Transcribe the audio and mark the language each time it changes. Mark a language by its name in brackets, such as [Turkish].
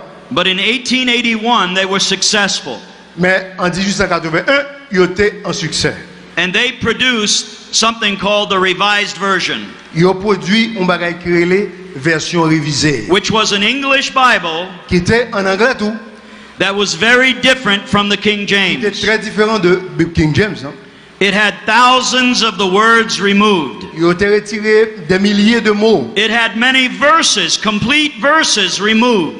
[English] But in 1881 they were successful. [French] Mais en 1881, ils étaient en succès. [English] And they produced something called the Revised Version. [French] Ils ont produit une bagage qui est version révisée. [English] Which was an English Bible. [French] Qui était en anglais tout. [English] That was very different from the King James. [French] Qui était très différent de King James. Hein? [English] It had thousands of the words removed. [French] Ils ont retiré des milliers de mots. [English] It had many verses, complete verses removed.